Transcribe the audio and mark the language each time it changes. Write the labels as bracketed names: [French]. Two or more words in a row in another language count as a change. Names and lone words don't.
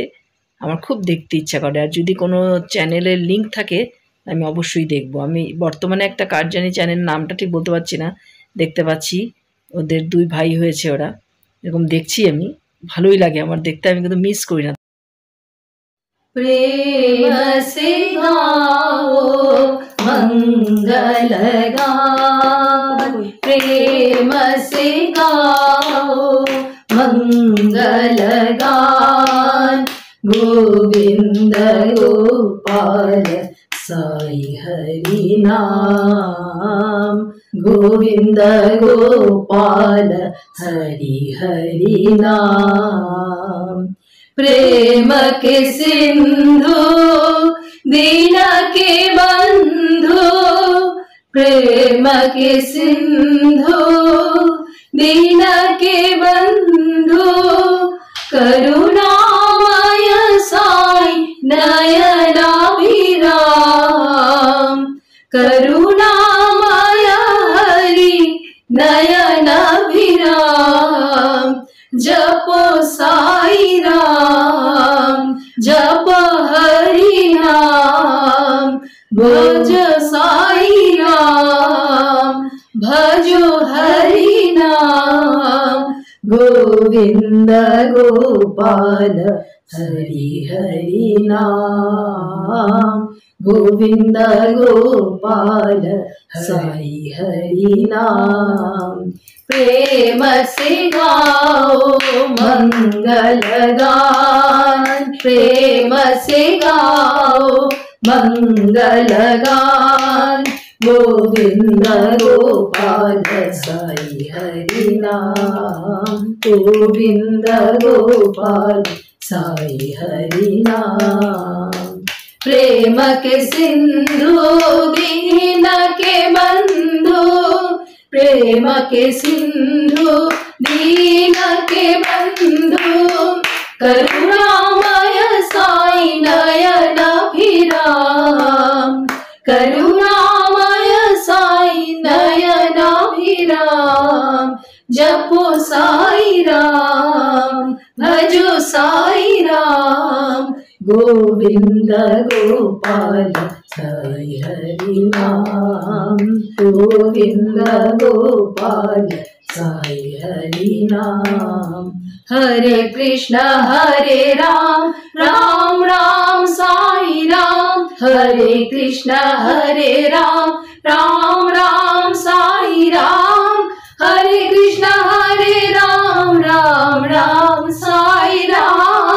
[Bangla] আমার খুব দেখতে ইচ্ছা করে। আর যদি কোনো চ্যানেলের লিঙ্ক থাকে আমি অবশ্যই দেখব। আমি বর্তমানে একটা কার্জানি চ্যানেল, নামটা ঠিক বলতে পারছি না, দেখতে পাচ্ছি। ওদের 2 ভাই হয়েছে ওরা, এরকম দেখছি আমি। ভালোই লাগে আমার দেখতে, আমি কিন্তু মিস করি না। [Hindi] प्रेम से गाओ मंगल गान, प्रेम से गाओ मंगल गान। गोविंद गोपाल साई हरि नाम, गोविंद गोपाल हरि हरि नाम। प्रेम के सिंधु दीन के बंधु, प्रेम के सिंधु दीन के बंधु। करुणामय साई नयनाभिराम, करुणामय हरि नयनाभिराम। जपो साई राम, जप हरि नाम, भज साई राम, भजो हरि नाम। गोविंद गोपाल हरि हरि नाम, गोविंद गोपाल साई हरि नाम। प्रेम से गाओ मंगल गान, प्रेम से गाओ मंगल गान। गोविंद गोपाल साई हरि नाम, गोविंद गोपाल साई हरि नाम। प्रेम के सिंधु दीन के बंधु, प्रेम के सिंधु दीन के बंधु। करुणामय साई नयनाभिराम, करुणामय साई नयनाभिराम। जपो साई राम, भजो साई राम, गोविंद गोपाल साई हरि नाम, गोविंद गोपाल साई हरि नाम। हरे कृष्ण हरे राम, राम राम साई राम। हरे कृष्ण हरे राम, राम राम साई राम। हरे कृष्ण हरे राम, राम राम साई राम।